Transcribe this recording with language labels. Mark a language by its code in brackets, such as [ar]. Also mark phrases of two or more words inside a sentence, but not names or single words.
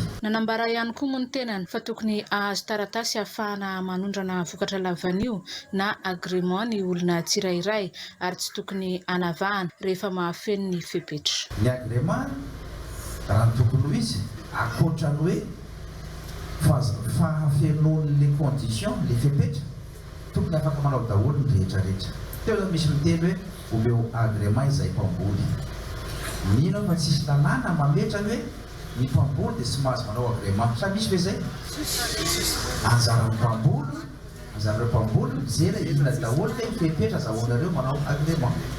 [mg] Nanambara ihany koa moa ny tenany fa tokony ahazo taratasy ahafahana manondrana vokatra lavanio na agrément ny olona tsirairay ary tsy tokony anavahana rehefa mahafeno ny fepetra. Ny agrément raha ny tokony ho izy akoatra ny hoe fahafenoany [fr] les conditions [mg] les fepetra tokony afaka manao daholo ny rehetrarehetra. Teo misy miteny hoe omeo agrément izay mpamboly. Mino fa tsisy tanàna mametra hoe ny mpamboly dia tsy mahazo manao agrément. Sa misy ve zay? Anjaran'ny mpamboly mijery inona daholo hoe fepetra zahoanareo manao agrément.